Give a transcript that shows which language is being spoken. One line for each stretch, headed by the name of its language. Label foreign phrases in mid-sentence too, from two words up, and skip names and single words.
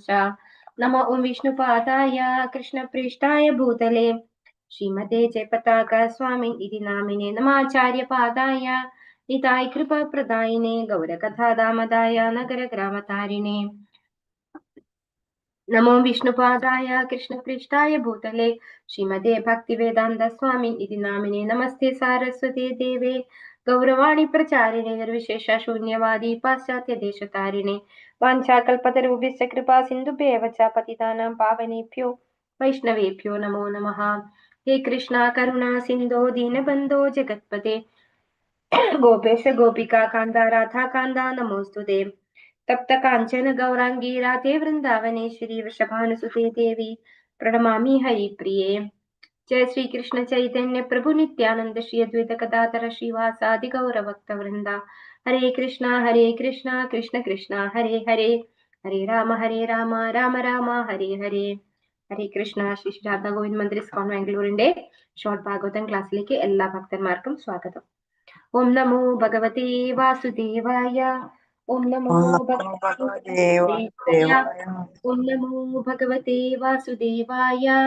Sanskrit: നമോ ഓം വിഷ്ണുപാദായ കൃഷ്ണപ്രേഷ്ഠായ ഭൂതലേ ശ്രീമതേ ജയപതാക സ്വാമി ഇതി നാമിനെ നമാചാര്യപാദായ നിതായ കൃപപ്രദായിനെ ഗൗരകഥാദാമദായ നഗരഗ്രാമതാരിണേ. നമോ വിഷ്ണുപാദായ കൃഷ്ണപ്രേഷ്ഠായ ഭൂതലേ ശ്രീമതേ ഭക്തിവേദാന്ത സ്വാമി ഇതി നാമിനെ നമസ്തേ സാരസ്വതേ ദേവേ ഗൗരവാണി പ്രചാരിണേ നിർവിശേഷ ശൂന്യവാദി പാശ്ചാത്യ ദേശതാരിണേ. വാഞ്ചാകൽപതരുഭ്യശ്ച കൃപാ സിന്ധുഭ്യേവ ച പതിതാനാം പാവനേഭ്യോ വൈഷ്ണവേഭ്യോ നമോ നമഃ. ഹേ കൃഷ്ണ കരുണാ സിന്ധോ ദീനബന്ധോ ജഗത്പതേ ഗോപേശ ഗോപികാ കാന്ത രാധാകാന്ത നമോസ്തുതേ. തപ്ത കാഞ്ചന ഗൗരാംഗീ രാധേ വൃന്ദാവനേശ്വരി വൃഷഭാനുസുതേ ദേവി പ്രണമാമി ഹരിപ്രിയേ. जय श्री कृष्ण चैतन्य प्रभु नित्यानंद श्री अद्वैत गदाधर श्रीवासादि गौरभक्त वृंदा. हरे कृष्णा कृष्ण कृष्ण हरे हरे. हरे राम राम राम हरे हरे. ഹരേ കൃഷ്ണ.
Malayalam: ശ്രീ രാധാ ഗോവിന്ദ് മന്ദിർ ഇസ്കോൺ ബാംഗ്ലൂരിന്റെ ഷോർട്ട് ഭാഗവതം ക്ലാസ്സിലേക്ക് എല്ലാ ഭക്തന്മാർക്കും സ്വാഗതം.
Sanskrit: ഓം നമോ ഭഗവതേ വാസുദേവായ. ഓം നമോ ഭഗവതേ ഓം നമോ ഭഗവതേ വാസുദേവായ.